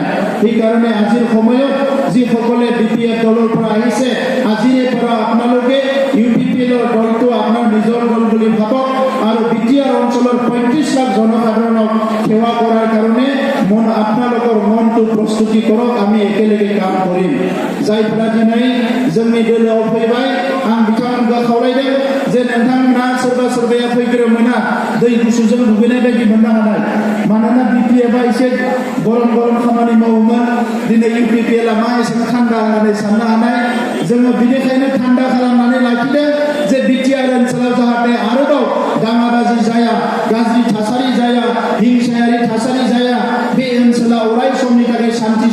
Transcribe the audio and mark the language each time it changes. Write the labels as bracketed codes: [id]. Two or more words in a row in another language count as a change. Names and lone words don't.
[as] সেইকাৰণে আজিৰ সময়ত যিসকলে BPF দলৰ পৰা আহিছে, আজিৰে পৰা আপোনালোকে UPPLৰ দলটো আপোনাৰ নিজৰ দল বুলি ভাবক আৰু BTR অঞ্চলৰ 35 লাখ জনসাধাৰণক সেৱা কৰাৰ কাৰণে আপোনালোকৰ মনটো প্ৰস্তুতি কৰক আমি একেলগে কাম কৰিম [brx] जायफोरा दिनै जोंनि दोलोआव फैबाय आं बिथांमोनखौ खावलायदों जे नोंथांमोना सोरबाया फैग्रोमोना दै गुसुजों दुगैनाय बायदि मोननो हानाय मानोना बिपिएफआ एसे गरम खामानि मावोमोन दिनै इउपिपिएलआ मा एसे थान्दा होननानै साननो हानाय जोङो बिनिखायनो थान्दा खालामनानै लाखिदों जे बिटिआर ओनसोलाव जाहाथे आरोबाव दाङाबाजि जाया गाज्रि थासारि जाया हिंसायारि थासारि जाया बे ओनसोलाव अराय समनि थाखाय शान्ति